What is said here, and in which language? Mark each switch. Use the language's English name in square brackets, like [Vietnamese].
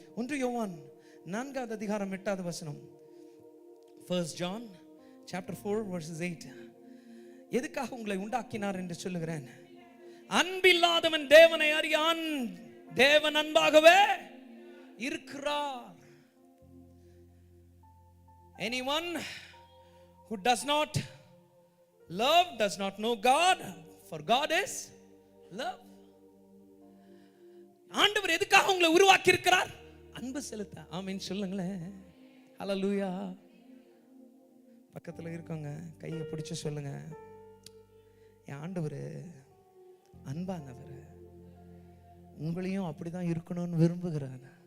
[Tamil] 1 யோவான் 4வது அதிகாரம் 8வது வசனம். [English] 1 John chapter 4 verses 8. [Tamil] எதுக்காக உங்களை உண்டாக்கினார் என்று சொல்லுகிறேன். அன்பில்லாதவன் தேவனை அறியான், தேவன் அன்பாகவே இருக்கிறார். [English] anyone who does not love does not know God, for God is love. [Tamil] ஆண்டவர் எதுக்காக உங்களை உருவாக்கி இருக்கிறார்? அன்பு செலுத்த. ஆமென் சொல்லுங்களேன். ஹalleluya. பக்கத்துல இருக்கவங்க கையை பிடிச்சு சொல்லுங்க, என் ஆண்டவர் அன்பானவர், உங்களையும் அப்படிதான் இருக்கணும்னு விரும்புகிறார்.